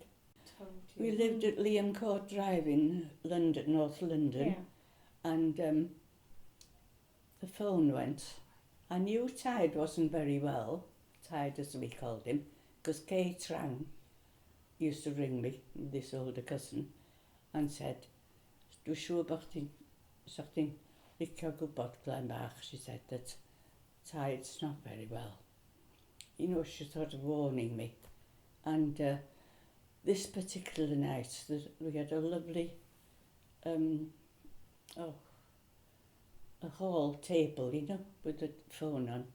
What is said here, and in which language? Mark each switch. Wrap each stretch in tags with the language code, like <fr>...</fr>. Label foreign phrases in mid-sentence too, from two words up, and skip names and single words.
<en>We lived at Liam Court Drive in London, North London, and the phone went. I knew Tide wasn't very well, Tide as we called him, because Kate rang, used to ring me, this older cousin, and said,</en> <cy>"Dwi'n siŵr bod chdi'n licio gwybod Glen Bach,"</cy> <en>she said, that tide's not very well. You know, she sort of warning me. And this particular night, we had a lovely, a hall table, you know, with the phone on.</en>